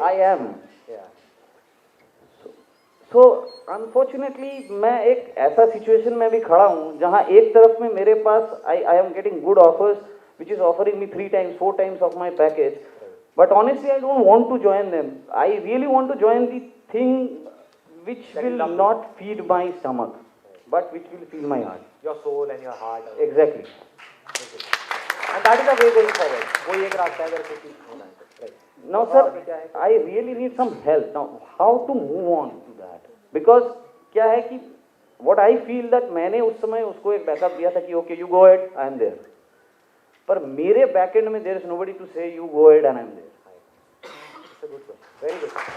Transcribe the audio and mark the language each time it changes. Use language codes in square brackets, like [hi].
[en] I am so unfortunately [hi] मैं एक ऐसा सिचुएशन में भी खड़ा हूँ जहाँ एक तरफ में मेरे पास [en] I am getting good offers which is offering me 3 times, 4 times of my package, but honestly I don't want to join them. I really want to join the thing which will not feed my stomach, but which will feed my heart. Your soul and your heart. Exactly. And that is the way going forward. [hi] वो एक रास्ता है अगर कुछ होना है। [en] Right. Now sir, I really need some help. Now how to move on to that? Because [hi] क्या है कि [en] what I feel that [hi] मैंने उस समय उसको एक बैकअप दिया था कि [en] okay you go ahead, I am there. [hi] पर मेरे बैकएंड में [en] There is nobody to say you go ahead and I am there. Very good.